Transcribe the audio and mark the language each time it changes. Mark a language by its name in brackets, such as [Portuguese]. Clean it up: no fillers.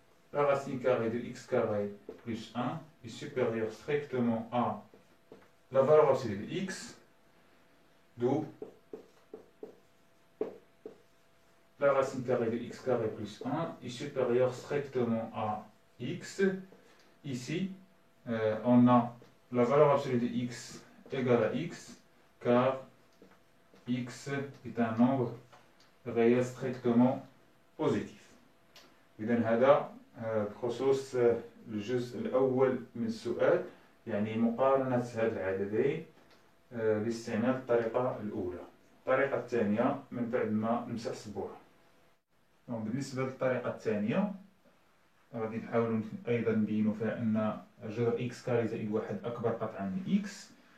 [French] la racine carrée de x carré plus 1 est supérieure strictement à la valeur absolue de x, d'où la racine carrée de x carré plus 1 est supérieure strictement à x. Ici, on a la valeur absolue de x égale à x, car x est un nombre réel strictement positif. [Arabic] إذا هذا بخصوص الجزء الأول من السؤال، يعني مقارنة هذه العددين باستعمال الطريقة الأولى. الطريقة الثانية من بعد ما نمسح سبوره. بالنسبة للطريقة الثانية غادي نحاولوا أيضا نبينوا فيها أن جذر إكس كاري زائد واحد أكبر قطعا من إكس.